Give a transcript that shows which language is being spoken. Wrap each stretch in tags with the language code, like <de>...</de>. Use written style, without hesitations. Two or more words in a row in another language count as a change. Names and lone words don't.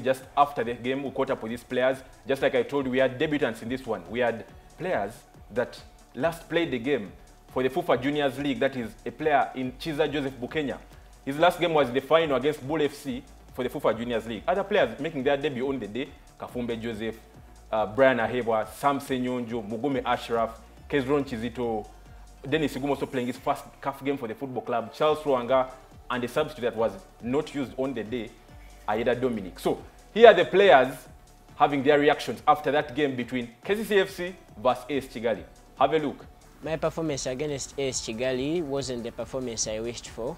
<en>Just after the game, we caught up with these players. Just like I told you, we had debutants in this one. We had players that last played the game for the FUFA Juniors League. That is a player in Chiza Joseph Bukenya. His last game was the final against Bull FC for the FUFA Juniors League. Other players making their debut on the day: Kafumbe Joseph, Brian Aheebwa, Sam Senyonjo, Mugume Ashraf, Kezron Chizito, Dennis Iguma also playing his first CAF game for the football club, Charles Ruanga, and the substitute that was not used on the day, Aida Dominic. So here are the players having their reactions after that game between KCCFC versus AS Kigali. Have a look. My performance against AS Kigali wasn't the performance I wished for.</en>